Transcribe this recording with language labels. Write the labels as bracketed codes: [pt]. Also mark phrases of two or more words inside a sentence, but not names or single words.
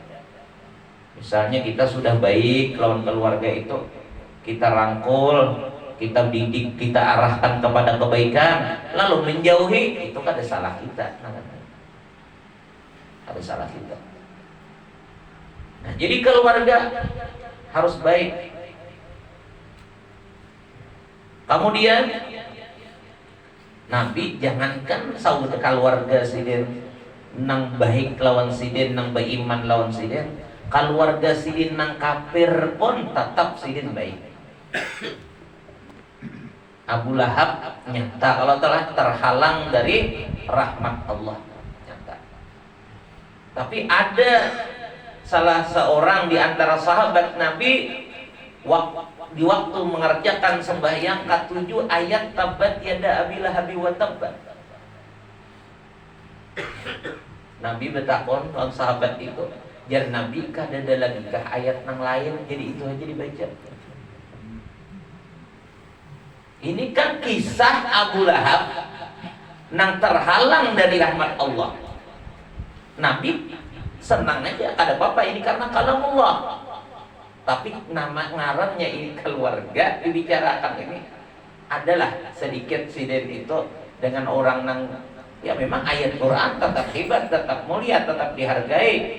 [bjn] Misalnya kita sudah baik lawan keluarga itu, kita rangkul, kita didik, kita arahkan kepada kebaikan, lalu menjauhi, itu kan ada salah kita. Ada salah kita. [id] Nah, jadi keluarga harus baik. [bjn] Kemudian Nabi jangankan saudara keluarga sidin nang baik lawan sidin, nang beriman lawan sidin, keluarga sidin nang kafir pun tetap sidin baik. Abu Lahab nyata kalau telah terhalang dari rahmat Allah, nyata. [id] Tapi ada salah seorang di antara sahabat Nabi di waktu mengerjakan sembahyang ke-7 ayat [ar] tabat yada Abi Lahab wa tabba. [bjn] Nabi bertakon kalau sahabat itu, jar Nabi kah ada lagi kah ayat yang lain, jadi itu aja dibaca. Ini kan kisah Abu Lahab nang terhalang dari rahmat Allah. [id] Nabi senang aja, ada apa-apa ini karena kalam Allah. [bjn] Tapi nama ngarannya ini keluarga dibicarakan ini adalah sedikit siden itu dengan orang nang ya memang ayat Quran tetap hebat, tetap mulia, tetap dihargai.